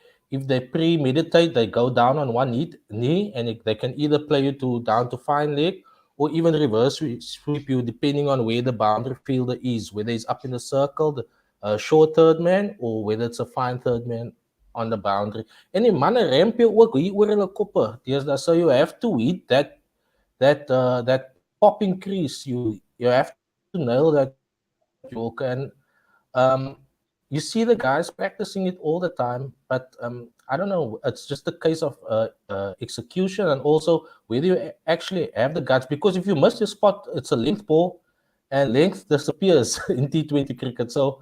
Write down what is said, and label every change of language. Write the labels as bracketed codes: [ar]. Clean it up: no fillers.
[en] If they premeditate, they go down on one knee, and they can either play you down to fine leg or even reverse sweep you, depending on where the boundary fielder is, whether he's up in the circle, the short third man, or whether it's a fine third man on the boundary. [af] En die manne ramp jou ook hier oor hulle koppe. [en] So you have to hit that popping crease. You have to nail that Yorker, and you see the guys practicing it all the time, but I don't know, it's just a case of execution, and also whether you actually have the guts, because if you miss your spot, it's a length ball, and length disappears in T20 cricket.